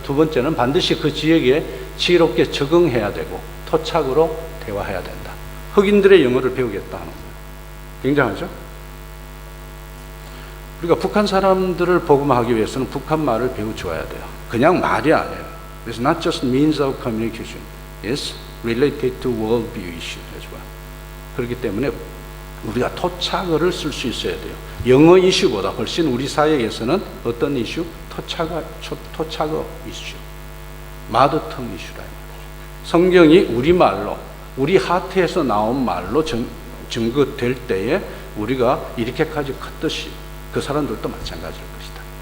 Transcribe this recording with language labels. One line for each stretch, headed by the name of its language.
Korean: 두 번째는 반드시 그 지역에 지혜롭게 적응해야 되고 토착으로 대화해야 된다. 흑인들의 영어를 배우겠다 하는 거예요. 굉장하죠? 우리가 북한 사람들을 복음하기 위해서는 북한 말을 배워줘야 돼요. 그냥 말이 아니에요.
English: It's not just means of communication. It's related to worldview issue.
Korean: 그렇기 때문에 우리가 토착어를 쓸 수 있어야 돼요. 영어 이슈보다 훨씬 우리 사회에서는 어떤 이슈? 토착어 이슈. 마더텅 이슈라. 성경이 우리말로, 우리 하트에서 나온 말로 증거될 때에 우리가 이렇게까지 컸듯이 그 사람들도 마찬가지일 것이다.